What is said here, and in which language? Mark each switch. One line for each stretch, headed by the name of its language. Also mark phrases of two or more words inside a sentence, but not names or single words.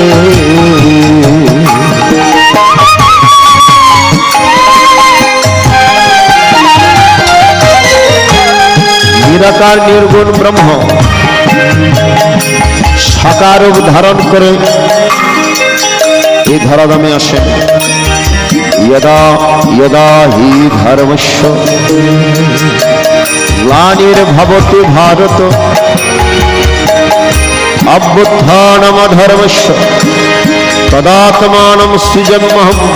Bangla: নিরাকার নির্গুণ ব্রহ্ম সাকার রূপ ধারণ করে এই ধরাধামে আসেন।
Sanskrit: यदा यदा हि धर्मस्य ग्लानिर्भवति भारत अभ्युत्थानमधर्मस्य तदात्मानं सृजाम्यहं